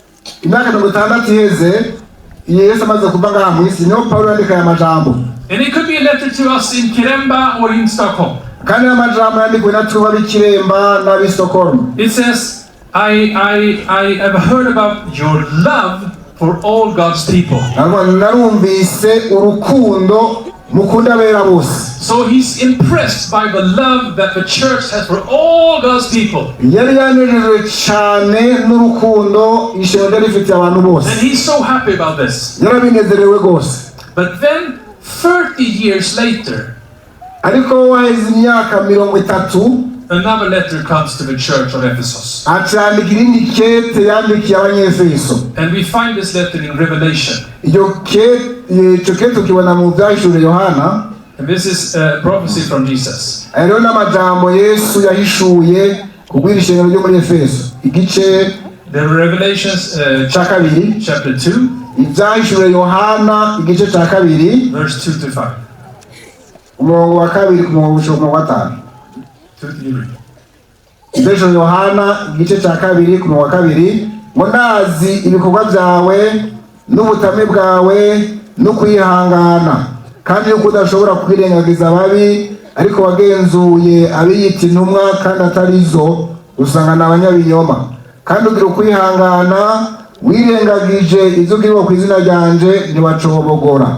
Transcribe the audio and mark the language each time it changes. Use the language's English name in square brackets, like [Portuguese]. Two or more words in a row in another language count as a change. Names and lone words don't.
[English] And it could be a letter to us in Kiremba or in Stockholm. It says, I have heard about your love for all God's people. [Rundi] narumvise urukundo mukunda bera bose. [English] So he's impressed by the love that the church has for all God's people. [Rundi] Yari yanejejwe cyane n'urukundo ishengero rifite abantu bose. [English] And he's so happy about this. [Rundi] Yarabinezerewe gose. [English] But then 30 years later, [Rundi] ariko waheze imyaka 30, [English] another letter comes to the church of Ephesus. [Rundi] acandikira indi kete yandikiye abanyefeso. [English] And we find this letter in Revelation. [Rundi] Iyo kete tukibona mu byahishuriwe Yohana. [English] And this is a prophecy from Jesus. [Rundi] Ariyo n'amajambo Yesu yahishuye kubwira ishengero ryo muri Efeso. Igice [English] The Revelations chapter 2, [Rundi] ibyahishuriwe Yohana igice cya 2 [English] verse 2 to 5. [Rundi] umurongo wa 2 ku murongo wa 5. Ibyahishuriwe Yohana igice cya 2 ku murongo wa 2, ngo ndazi ibikorwa byawe n'ubutame bwawe no kwihangana, kandi yuko udashobora kwirengagiza ababi, ariko wagenzuye abiyita intumwa kandi atarizo, usanga ni abanyabinyoma, kandi ugira ukwihangana, wirengagije ibyo ubwirwa ku izina ryanje ntibacobogora.